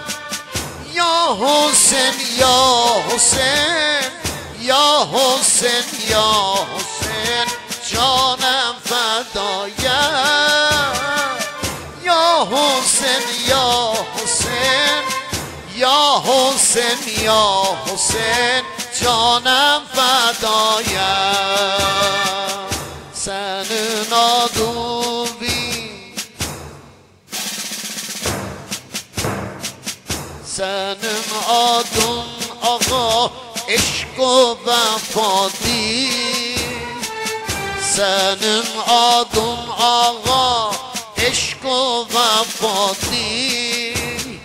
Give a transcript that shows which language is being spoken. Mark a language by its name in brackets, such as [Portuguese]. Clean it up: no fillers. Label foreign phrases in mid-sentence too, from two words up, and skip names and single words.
[Persian] یا حسین یا حسین یا حسین یا حسین جانم فدایت. یا حسین یا حسین یا حسین یا حسین جانم فدایت. [Turkish] Senin adın senin adın ağa eşk و vefa değil. Senin adın ağa eşk و vefa değil.